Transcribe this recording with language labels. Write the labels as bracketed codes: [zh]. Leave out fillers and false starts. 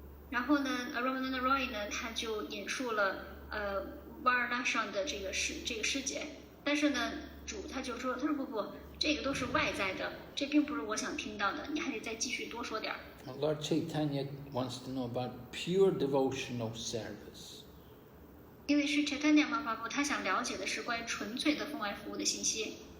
[zh] 然后呢 ，Ramananda Roy 呢，他就引述了Varna 上的这个诗节，但是呢，主他就说，他说不，这个都是外在的，这并不是我想听到的，你还得再继续多说点儿。 [en] Lord Chaitanya wants to know about pure devotional service. [zh] 因为是 Chaitanya Mahaprabhu 他想了解的是关于纯粹的奉爱服务的信息。